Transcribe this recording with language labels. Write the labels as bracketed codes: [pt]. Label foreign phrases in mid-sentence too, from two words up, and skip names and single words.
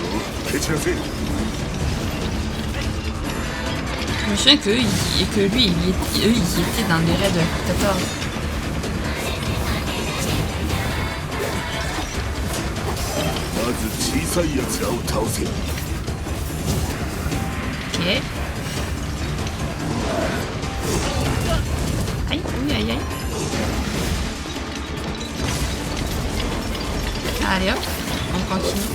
[ja] 蹴散らせ。 [fr] Je me souviens que lui, eux, ils étaient dans les raids de 14. [ja] まず小さい奴らを倒せ。 [fr] Ok. Aïe, oui, aïe, aïe. Allez hop, on continue.